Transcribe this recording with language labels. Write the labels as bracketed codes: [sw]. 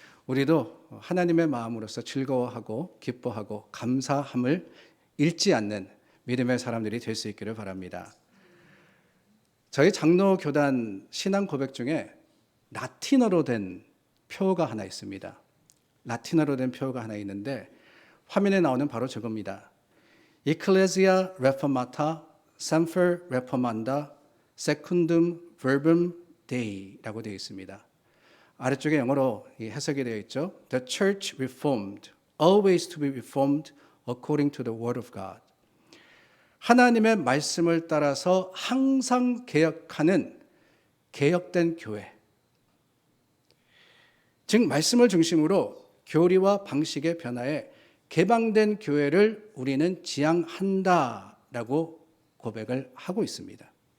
[ko] 우리도 하나님의 마음으로서 즐거워하고 기뻐하고 감사함을 잃지 않는 믿음의 사람들이 될 수 있기를 바랍니다. 저희 장로교단 신앙 고백 중에 라틴어로 된 표가 하나 있습니다. 라틴어로 된 표가 하나 있는데 화면에 나오는 바로 저겁니다. [la] Ecclesia Reformata Semper Reformanda Secundum Verbum Dei [ko] 라고 되어 있습니다. 아래쪽에 영어로 해석이 되어 있죠. [en] The church reformed, always to be reformed according to the word of God. [ko] 하나님의 말씀을 따라서 항상 개혁하는 개혁된 교회. 즉 말씀을 중심으로 교리와 방식의 변화에 개방된 교회를 우리는 지향한다라고 고백을 하고 있습니다.